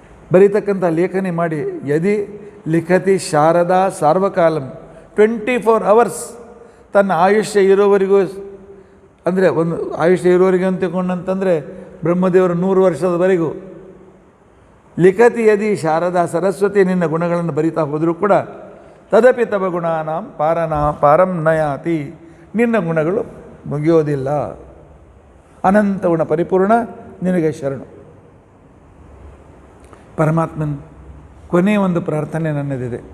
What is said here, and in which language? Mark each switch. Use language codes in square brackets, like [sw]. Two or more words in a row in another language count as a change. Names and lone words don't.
[kn] ಬರೀತಕ್ಕಂಥ ಲೇಖನಿ ಮಾಡಿ [sa] ಯದಿ ಲಿಖತಿ ಶಾರದಾ ಸಾರ್ವಕಾಲಂ [kn] 24 ಅವರ್ಸ್ ತನ್ನ ಆಯುಷ್ಯ ಇರೋವರೆಗೂ, ಅಂದರೆ ಒಂದು ಆಯುಷ್ಯ ಇರೋವರೆಗೂ ಅಂತ ತಿಳ್ಕೊಂಡಂತಂದರೆ ಬ್ರಹ್ಮದೇವರು 100 ವರ್ಷದವರೆಗೂ [sa] ಲಿಖತಿ ಯದಿ ಶಾರದಾ [kn] ಸರಸ್ವತಿ ನಿನ್ನ ಗುಣಗಳನ್ನು ಬರಿತಾ ಹೋದರೂ ಕೂಡ [sa] ತದಪಿ ತವ ಗುಣಾನಾಂ ಪಾರಂ ನಯಾತಿ, [kn] ನಿನ್ನ ಗುಣಗಳು ಮುಗಿಯೋದಿಲ್ಲ. ಅನಂತ ಗುಣ ಪರಿಪೂರ್ಣ ನಿನಗೆ ಶರಣು. ಪರಮಾತ್ಮನ ಕೊನೆಯ ಒಂದು ಪ್ರಾರ್ಥನೆ ನನ್ನದಿದೆ.